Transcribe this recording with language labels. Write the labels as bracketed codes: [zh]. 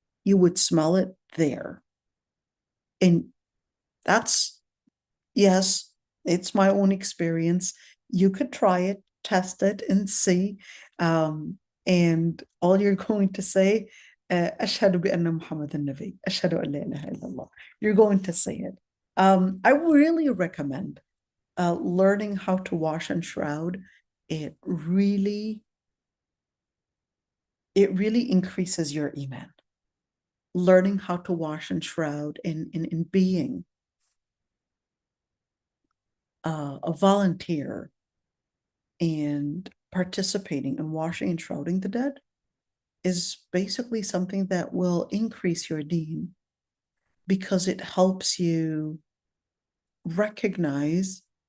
[en] You would smell it there. And that's, yes, it's my own experience. You could try it, test it, and see. And all you're going to say, [ar] أشهد بأن محمد النبي أشهد أن لا إله إلا الله. [en] You're going to say it. I really recommend learning how to wash and shroud. It really increases your iman. Learning how to wash and shroud in being a volunteer and participating in washing and shrouding the dead is basically something that will increase your deen, because it helps you recognize